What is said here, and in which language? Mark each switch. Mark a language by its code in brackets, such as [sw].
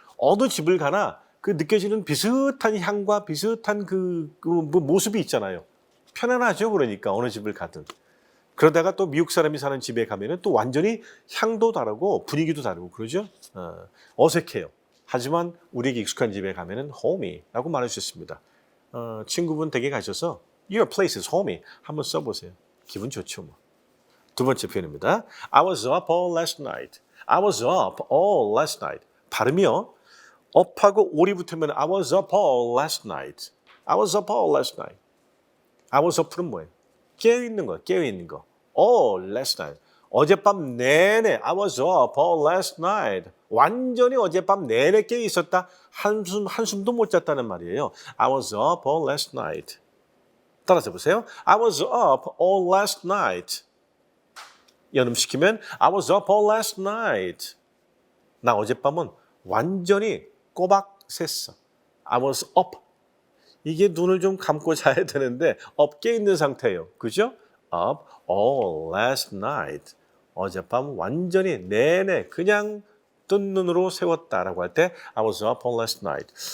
[ko] 어느 집을 가나 그 느껴지는 비슷한 향과 비슷한 그 모습이 있잖아요. 편안하죠. 그러니까 어느 집을 가든. 그러다가 또 미국 사람이 사는 집에 가면은 또 완전히 향도 다르고 분위기도 다르고 그러죠. 어색해요. 하지만 우리에게 익숙한 집에 가면은 home이라고 말할 수 있습니다. 친구분 댁에 가셔서 [en] Your place is home. [ko] 한번 써보세요. 기분 좋죠 뭐. 두 번째 표현입니다. [en] I was up all last night. I was up all last night. [ko] 발음이요. [en] up하고 all이 [ko] 붙으면 [en] I was up all last night. I was up all last night. I was up는 [ko] 뭐예요? 깨어있는 거, 깨어있는 거. [en] all last night. [ko] 어젯밤 내내 [en] I was up all last night. [ko] 완전히 어젯밤 내내 깨어 있었다. 한숨도 못 잤다는 말이에요. [en] I was up all last night. [ko] 따라서 보세요. [en] I was up all last night. [ko] 연음시키면 [en] I was up all last night. [ko] 나 어젯밤은 완전히 꼬박 샜어. [en] I was up. [ko] 이게 눈을 좀 감고 자야 되는데 up 깨 있는 상태예요. 그죠? [en] up all last night. [ko] 어젯밤 완전히 내내 그냥 뜬 눈으로 세웠다라고 할 때 [en] I was up all last night.